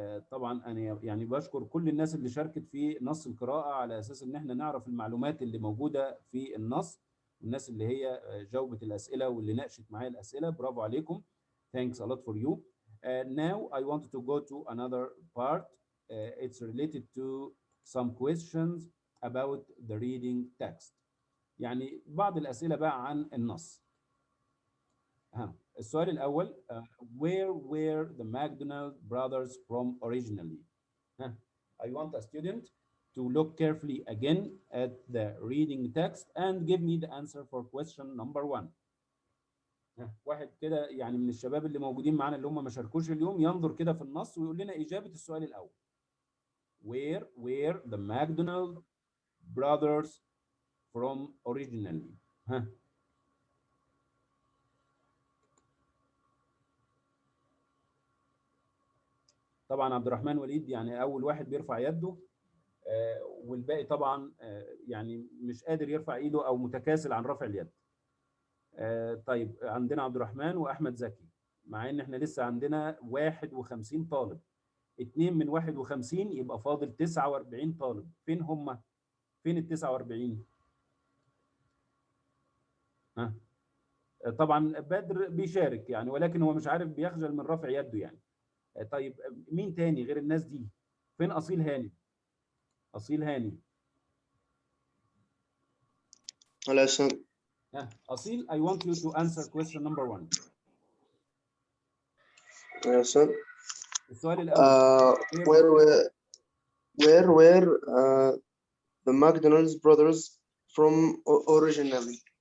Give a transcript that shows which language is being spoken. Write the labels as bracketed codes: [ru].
[ar] طبعا انا يعني بشكر كل الناس اللي شاركت في نص القراءه على اساس ان احنا نعرف المعلومات اللي موجوده في النص، والناس اللي هي جاوبت الاسئله واللي ناقشت معايا الاسئله. برافو عليكم. [en] thanks a lot for you. Now I wanted to go to another part. It's related to some questions about the reading text. [ar] يعني بعض الاسئله بقى عن النص. السؤال الأول [en] where were the McDonald brothers from originally? I want a student to look carefully again at the reading text and give me the answer for question number 1. [ar] واحد كده يعني من الشباب اللي موجودين معانا اللي هم ما شاركوش اليوم ينظر كده في النص ويقول لنا إجابة السؤال الأول. [en] Where were the McDonald brothers from originally? [ar] طبعا عبد الرحمن وليد يعني اول واحد بيرفع يده، والباقي طبعا يعني مش قادر يرفع ايده او متكاسل عن رفع اليد. طيب عندنا عبد الرحمن واحمد زكي، مع ان احنا لسه عندنا 51 طالب. 2 من 51 يبقى فاضل 49 طالب. فين هم؟ فين ال 49؟ طبعا بدر بيشارك يعني، ولكن هو مش عارف، بيخجل من رفع يده يعني. طيب مين تاني غير الناس دي؟ فين أصيل هاني؟ أصيل هاني. هلا سن. [en] أصيل I want you to answer question number 1. [ar] هلا سن. السؤال الأول. [en] Where were the McDonald's brothers from originally?